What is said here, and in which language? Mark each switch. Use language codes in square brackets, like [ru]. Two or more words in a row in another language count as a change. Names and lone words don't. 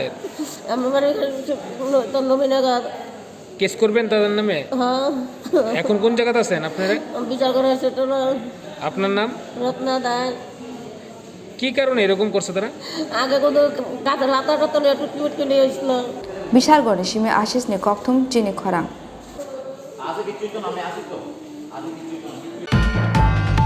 [bn] আমার বাড়ি নবীনগর কেস করবেন তাদের নামে হ্যাঁ এখন কোন জায়গাতে আছেন আপনারা বিচার করে সেটা আপনার নাম রত্না দাস কি কারণে এরকম করছে তারা আগে কোনো কাঠের হাতাটা তো টুটকি নিয়ে এসেছিল [trp] Bishalgor ni shime Ashish ni kokthum chini khorang